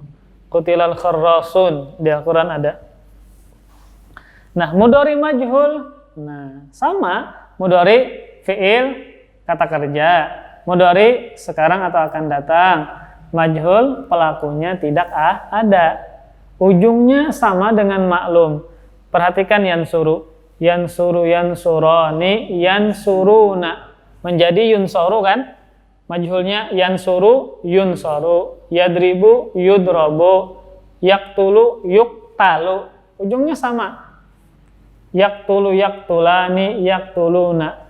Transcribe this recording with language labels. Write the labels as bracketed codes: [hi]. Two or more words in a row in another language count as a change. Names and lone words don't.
[ar] قُتِلَ الْخَرَّاصُونَ [id] di Al-Qur'an ada. Nah, mudhari majhul, nah sama mudhari fi'il kata kerja, mudhari sekarang atau akan datang. Majhul pelakunya tidak ada. Ujungnya sama dengan maklum. [ar] Perhatikan yansuru, يَنْصُرَانِ، يَنْصُرُونَ. [id] Menjadi yunsoru kan? [ar] Majhulnya يَنْصُرُ، يُنْصَرُ، يَضْرِبُ، يُضْرَبُ، يَقْتُلُ، يُقْتَلُ. [id] Ujungnya sama. [ar] يَقْتُلُ، يَقْتُلَانِ، يَقْتُلُونَ.